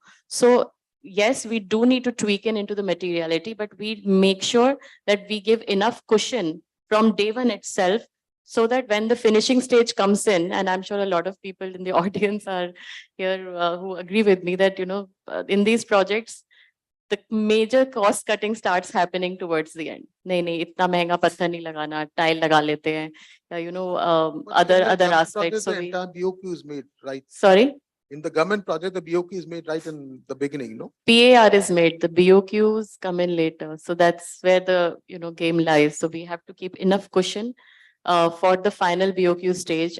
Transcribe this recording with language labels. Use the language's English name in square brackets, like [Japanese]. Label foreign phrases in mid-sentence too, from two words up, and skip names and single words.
[English] So yes, we do need to tweak into the materiality, but we make sure that we give enough cushion from day one itself, so that when the finishing stage comes in, and I'm sure a lot of people in the audience are here who agree with me that, in these projects, the major cost cutting starts happening towards the end. [Hindi] नहीं, इतना महंगा पत्थर नहीं लगाना, tile लगा लेते हैं. [English] Other aspects. So the entire BOQ is made, right? Sorry? In the government project, the BOQ is made right in the beginning, no? PAR is made, the BOQs come in later. So that's where the, game lies. So we have to keep enough cushion for the final BOQ stage.